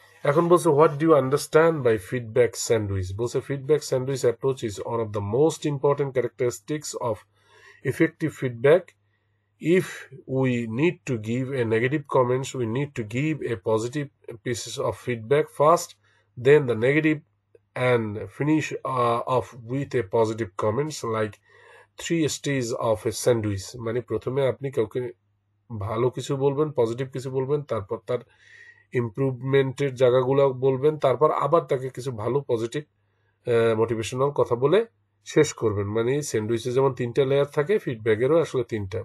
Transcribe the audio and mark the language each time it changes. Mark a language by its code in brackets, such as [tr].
[bn] এখন বলছে [en] What do you understand by feedback sandwich. [bn] বলছে [en] Feedback sandwich approach is one of the most important characteristics of effective feedback. If we need to give a negative comments, we need to give a positive pieces of feedback first, then the negative, and finish off with a positive comments, like 3 stages of a sandwich. [bn] মানে প্রথমে আপনি কাউকে ভালো কিছু বলবেন, positive কিছু বলবেন, তারপর তার ইমপ্রুভমেন্টের জায়গাগুলো বলবেন, তারপর আবার তাকে কিছু ভালো পজিটিভ মোটিভেশনাল কথা বলে শেষ করবেন। মানে স্যান্ডউইচে যেমন 3টা লেয়ার থাকে, ফিডব্যাকেরও আসলে 3টা।